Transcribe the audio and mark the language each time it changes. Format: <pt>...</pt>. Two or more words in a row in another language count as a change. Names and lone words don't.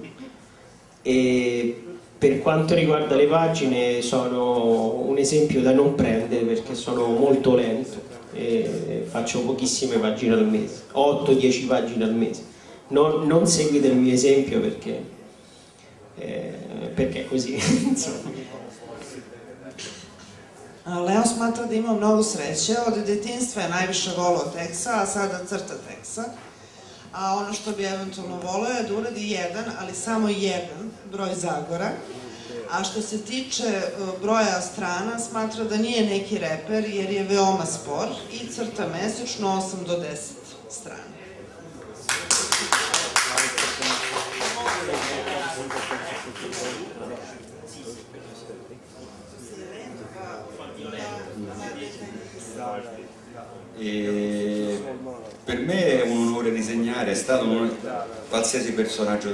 <it>E per quanto riguarda le pagine sono un esempio da non prendere perché sono molto lento e faccio pochissime pagine al mese, 8-10 pagine al mese. Non seguite il mio esempio perché è così.</it> <sr>Leo smatra da ima mnogo sreće, od detinjstva je najviše voleo teksa, a sada crta teksa. A ono što bi eventualno voleo je da uradi jedan, ali samo jedan broj Zagora. A što se tiče broja strana, smatra da nije neki reper jer je veoma spor i crta mesečno 8 do 10 strana.</sr> <it>E per me è un onore disegnare, è stato qualsiasi personaggio</it>